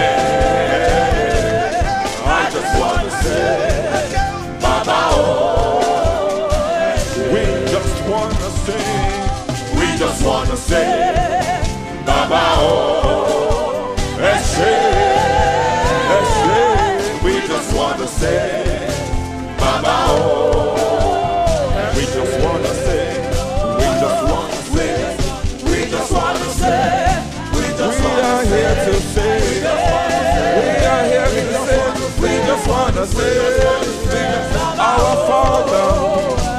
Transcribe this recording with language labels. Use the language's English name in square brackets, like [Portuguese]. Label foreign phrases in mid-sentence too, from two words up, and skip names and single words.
[English] I just wanna say, [Yoruba] Baba, oh, Eshe. [English] we just want to say, We just wanna say, [Yoruba] Baba, oh, Eshe. [English] Eshe. We just wanna say, Baba, oh, We just want to say, we just want to say, we just wanna say, we just we wanna are here to say, we are here to say, we just want to say, our Father,